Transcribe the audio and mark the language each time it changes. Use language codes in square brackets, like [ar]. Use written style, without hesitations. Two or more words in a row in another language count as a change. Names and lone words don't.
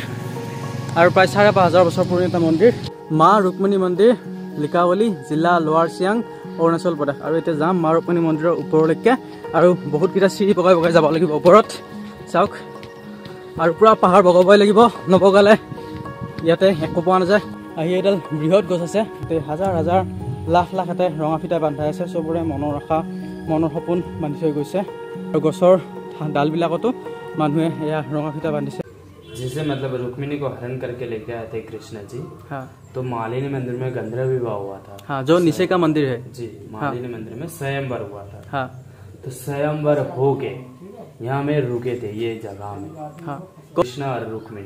[as] আৰু প্ৰায় ৫,৫০০ বছৰ পুৰণি এটা মন্দিৰ মা ৰুক্মিণী মন্দিৰ লিকাৱলী জিলা লোৱাৰ চিয়াং অৰুণাচল প্ৰদেশ আৰু এতিয়া যাম মা ৰুক্মিণী মন্দিৰৰ ওপৰলৈকে আৰু বহুতকেইটা চিৰি বগাই বগাই যাব লাগিব ওপৰত চাওক আৰু পুৰা পাহাৰ বগাবই লাগিব নবগালে ইয়াতে একো পোৱা নাযায় আহি এডাল বৃহৎ গছ আছে হাজাৰ হাজাৰ লাখ লাখ এটাই ৰঙা ফিটা বান্ধাই আছে চবৰে মনৰ আশা মনৰ সপোন বান্ধি থৈ গৈছে আৰু গছৰ ডালবিলাকতো মানুহে এয়া ৰঙা ফিটা বান্ধিছে [hi] जैसे मतलब रुक्मिणी को हरण करके लेके आए थे कृष्ण जी हाँ तो मालिनी मंदिर में गंधर्व विवाह हुआ था हाँ जो नीचे का मंदिर है जी मालिनी मंदिर में स्वयंवर हुआ था हाँ तो स्वयंवर हो के यहाँ में रुके थे ये जगह में हाँ कृष्ण और रुक्मिणी